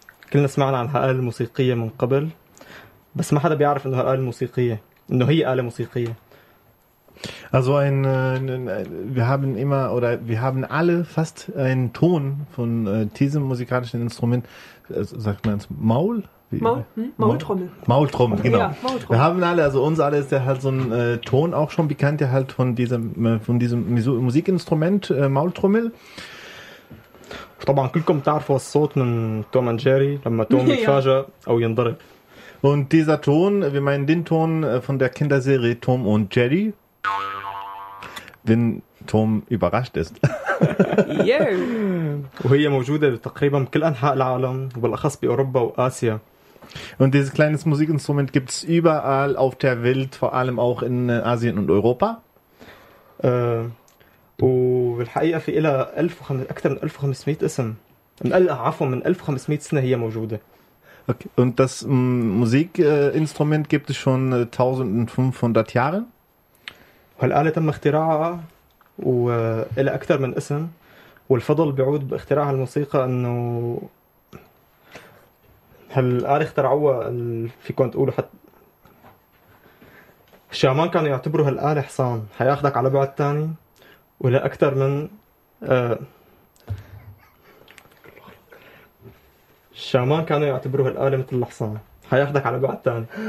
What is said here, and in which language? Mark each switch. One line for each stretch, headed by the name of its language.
Arabic: كلنا سمعنا عن هالآلة الموسيقية من قبل، بس ما حدا بيعرف إنه هالآلة الموسيقية، إنه هي آلة موسيقية.
German: Also wir haben immer oder wir haben alle fast einen Ton von diesem musikalischen Instrument, sagt man es Maul? Maultrommel. Maultrommel, genau. Ja, Wir Maultrommel. haben alle, also uns alle ist der halt so ein Ton auch schon bekannt, der halt von diesem Musikinstrument Maultrommel.
Arabic: طبعا كلكم تعرفوا الصوت من توم اند جيري لما توم
German: Ja.
Arabic: يتفاجأ أو ينضرب.
German: Und dieser Ton, wir meinen den Ton von der Kinderserie Tom und Jerry, wenn Tom überrascht ist.
Arabic: وهي موجودة تقريبا بكل أنحاء العالم وبالأخص بأوروبا وآسيا.
German: Und dieses kleine Musikinstrument gibt es überall auf der Welt, vor allem auch in Asien und Europa.
Arabic: وبالحقيقة في إلها أكثر من 1500 اسم. من 1500 سنة هي موجودة. Okay.
German: Und das Musikinstrument gibt es schon 1500 Jahre.
Arabic: وهالآلة تم اختراعها وإلها أكثر من اسم. والفضل بيعود باختراع الموسيقى إنه هالآلة اخترعوها فيكم تقولوا حتى الشامان كانوا يعتبروا هالآلة حصان حياخدك على بعد تاني ولا أكثر من الشامان كانوا يعتبروا هالآلة مثل الحصان حياخدك على بعد تاني.